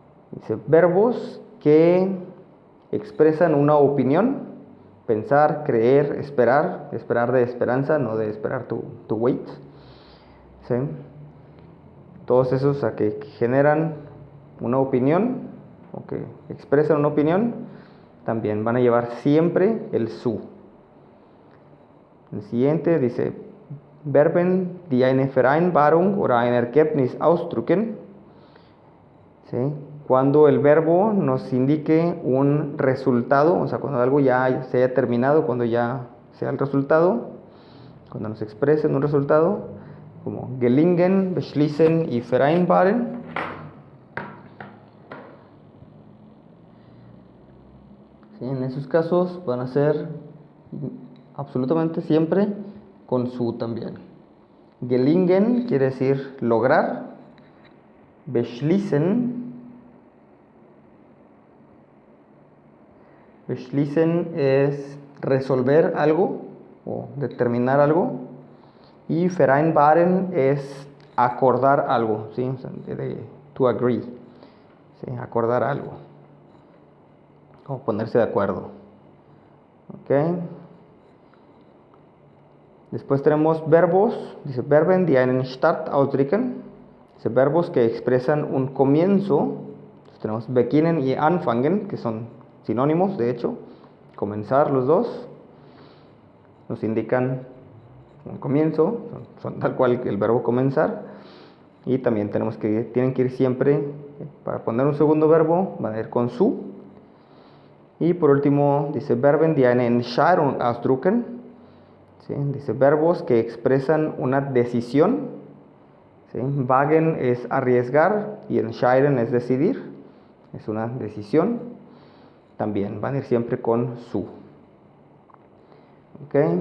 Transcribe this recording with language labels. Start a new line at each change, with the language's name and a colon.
Spanish: Dice verbos que expresan una opinión, pensar, creer, esperar, esperar de esperanza, no de esperar tu wait, ¿sí? Todos esos que generan una opinión o que expresan una opinión, también van a llevar siempre el su. El siguiente dice
German: Verben, die eine Vereinbarung oder ein Ergebnis ausdrücken, ¿sí?
Spanish: Cuando el verbo nos indique un resultado, o sea, cuando algo ya se haya terminado, cuando ya sea el resultado, cuando nos expresen un resultado, como gelingen, beschließen y vereinbaren. ¿Sí? En esos casos van a ser absolutamente siempre con su también. Gelingen quiere decir lograr. Beschließen es resolver algo o determinar algo. Y vereinbaren es acordar algo, ¿sí? O sea,
English: to agree,
Spanish: ¿sí? Acordar algo. O ponerse de acuerdo. ¿Ok? Después tenemos verbos. Dice
German: Verben, die einen Start ausdrücken.
Spanish: Dice verbos que expresan un comienzo. Entonces tenemos beginnen y anfangen, que son sinónimos, de hecho. Comenzar los dos. Nos indican un comienzo, son tal cual el verbo comenzar. Y también tienen que ir siempre, para poner un segundo verbo, van a ir con su. Y por último, dice
German: Verben, die eine Entscheidung ausdrücken.
Spanish: ¿Sí? Dice verbos que expresan una decisión. ¿Sí? Wagen es arriesgar y entscheiden es decidir. Es una decisión. También van a ir siempre con su. ¿Ok?